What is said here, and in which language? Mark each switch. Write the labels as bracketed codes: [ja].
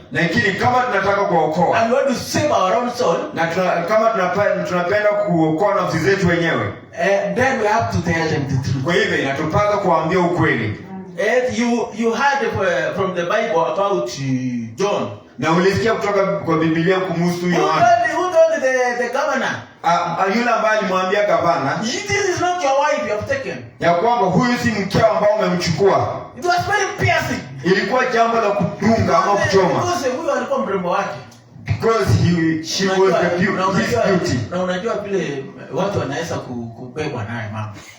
[sw] lakini kama tunataka kuokoa, [en] and we want to save our own soul, [sw] na kama tunapenda kuokoa nafsi zetu wenyewe, [en] then we have to tell them the truth. [sw] Kwa hivyo inatupasa kuambia ukweli. [en] You heard from the Bible about John. [sw] Na ulisikia kutoka kwa Biblia kumhusu Yohana. [en] Who told the governor? [sw] Yule ambaye alimwambia gavana, [en] this is not your wife you have taken. [sw] Ya kwamba huyu si mkeo ambao umemchukua. [en] It was very piercing. [sw] Ilikuwa jambo la kudunga ama kuchoma. [en] Because [sw] huyu alikuwa mrembo wake. [en] Because she was the beauty. [sw] Na unajua vile watu wanaweza kubebwa naye mama.